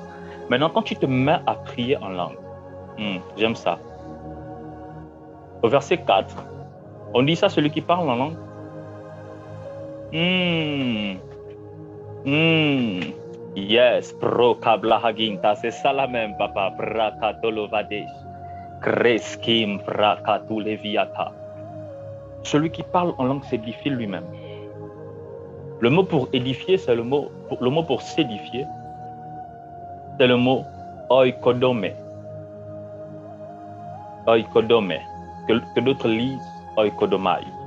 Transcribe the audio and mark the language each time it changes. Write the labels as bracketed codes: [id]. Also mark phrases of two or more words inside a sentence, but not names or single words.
[fr] Maintenant, quand tu te mets à prier en langue, j'aime ça. Au verset 4, on dit ça, celui qui parle en langue. Yes, pro kabla haginta, c'est ça la même, papa. Brakatolovadesh, kreskim brakatuleviata. Celui qui parle en langue s'édifie lui-même. Le mot pour édifier, c'est le mot pour s'édifier, c'est le mot oikodome. Oikodome, que d'autres lisent oikodomai.